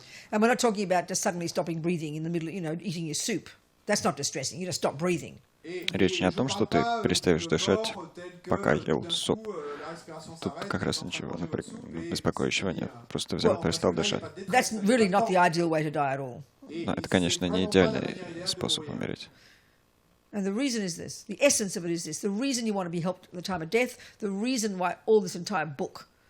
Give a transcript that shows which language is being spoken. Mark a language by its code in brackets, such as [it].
[en] And we're not talking about just suddenly stopping breathing in the middle, eating your soup. That's not distressing. You just stop breathing. [ru] Речь не о том, что ты перестаешь дышать, пока ел суп. Тут как раз ничего беспокоящего нет. Просто взял и перестал дышать. [en] That's really not the ideal way to die at all. [ru] Но это, конечно, не идеальный способ умереть. [en] And the reason is this. The essence of it is this. The reason you want to be helped at the time of death, the reason why all this entire book.